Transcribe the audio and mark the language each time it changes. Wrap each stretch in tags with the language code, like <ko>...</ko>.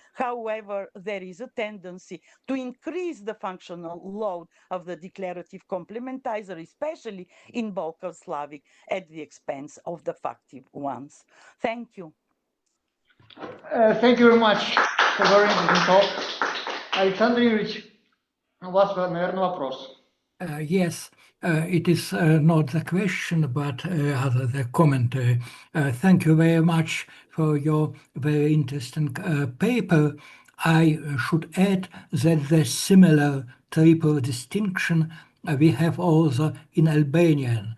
<en>However, there is a tendency to increase the functional load of the declarative complementizer, especially in Balkan Slavic, at the expense of the factive ones. Thank you. Thank you very much for very interesting talk.</en> <ru>Александр Юрьевич, у вас, наверное, вопрос.</ru> <en>Yes, it is not the question, but rather the commentary. Thank you very much for your very interesting paper. I should add that the similar triple distinction we have also in Albanian,</en>